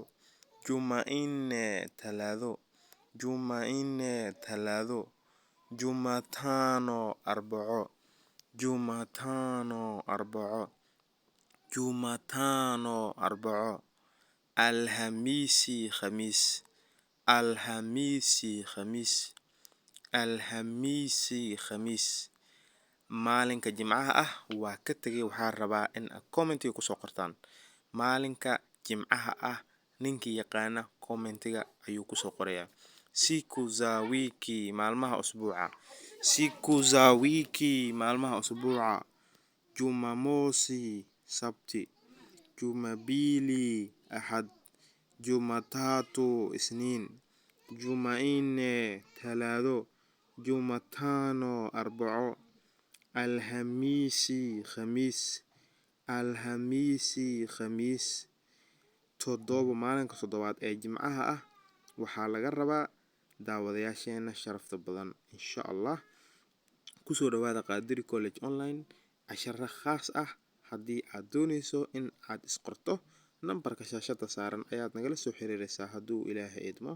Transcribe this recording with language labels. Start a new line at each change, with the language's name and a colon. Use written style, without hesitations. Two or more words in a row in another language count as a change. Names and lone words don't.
Swahili: Jumanne talaado. Jumanne talaado. Jumatano arbaco. Jumatano arbaco. Jumatano arbaco. Alhamisi khamiis. Alhamisi khamiis. Alhamisi khamiis.
Somali: Maalinka jimcaha ah waa ka tagay. Waxaa rabaa in commentiga kusoo qortaan. Maalinka jimcaha ah ninkii yaqaana commentiga ayuu kusoo qorayaa.
Swahili: Siku za wiki
Somali: maalmaha usbuuca.
Swahili: Siku za wiki
Somali: maalmaha usbuuca.
Swahili: Jumamosi sabti. Jumapili ahad. Jumatatu isniin. Jumanne talaado. Jumatano arbaco. Alhamisi khamiis. Alhamisi khamiis.
Somali: Maalinka toddobaad ee jimcaha ah waxaa laga rabaa daawadayaasheena sharafta badan. Insha Allah kusoo dhawaada Qadiri College Online casharo khaas ah. Haddii aad doonayso in aad isqorto, nambarka shaashada saaran ayaad nagala soo xiriiraysaa hadduu ilaahay idmo.